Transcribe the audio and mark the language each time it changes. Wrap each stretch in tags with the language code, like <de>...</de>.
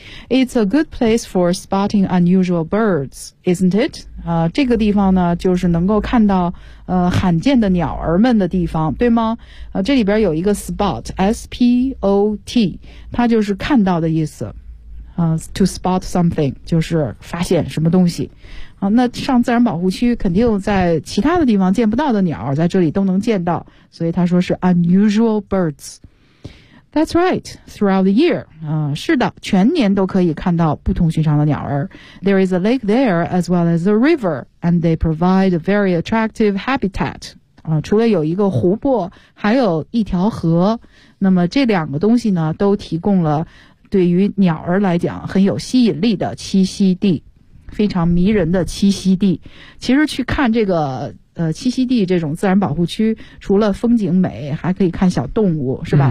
<en>It's a good place for spotting unusual birds, isn't it?</en> <zh>这个地方呢就是能够看到罕见的鸟儿们的地方，对吗？这里边有一个 spot, S-P-O-T, 它就是看到的意思。</zh> <en>To spot something,</en> <zh>就是发现什么东西。那上自然保护区肯定在其他的地方见不到的鸟在这里都能见到，所以它说是 unusual birds。</zh> <en>That's right, throughout the year.</en> <zh>是的，全年都可以看到不同寻常的鸟儿。</zh> <en>There is a lake there as well as a river, and they provide a very attractive habitat.</en> <zh>除了有一个湖泊，还有一条河。那么这两个东西呢，都提供了对于鸟儿来讲很有吸引力的栖息地，非常迷人的栖息地。其实去看这个栖息地这种自然保护区，除了风景美，还可以看小动物，是吧？</zh>